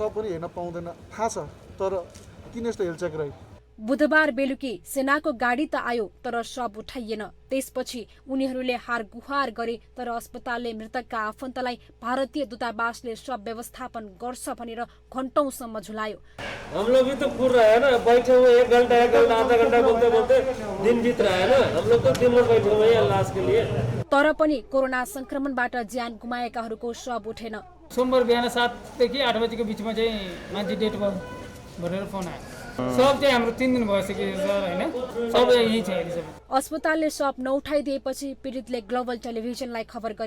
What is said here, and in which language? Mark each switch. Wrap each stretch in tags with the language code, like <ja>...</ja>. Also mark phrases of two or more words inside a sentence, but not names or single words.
<ne>हामीले सब पनि हेर्न पाउँदैन, थाहा छ, तर किन यस्तो हेलचक्राइ। बुधबार बेलुकी सेनाको गाडी त आयो तर शव उठाइएन। त्यसपछि उनीहरूले हार गुहार गरे तर अस्पतालले मृतकका आफन्तलाई भारतीय दूतावासले शव व्यवस्थापन गर्छ भनेर घण्टौंसम्म झुलायो।</ne> <hi>हम लोग भी तो पूर रहे हैं ना, बैठे हुए 1 घंटा आधा घंटा बोलते बोलते दिन बीत रहा है ना, हम लोग तो दिन भर बैठे हुए हैं लाश के लिए।</hi> <ne>तर पनि कोरोना संक्रमणबाट ज्यान गुमाएकाहरूको शव उठेन। सोमबार बिहान 7 देखि 8 बजेको बिचमा चाहिँ मान्छे डेट भयो भनेर फोन आयो। सब चाहिँ हाम्रो 3 दिन भइसक्यो सर हैन, सब यही छ अहिले सब। अस्पतालले शव नउठाइदिएपछि पीडितले ग्लोबल टेलिभिजनलाई खबर गरे।</ne>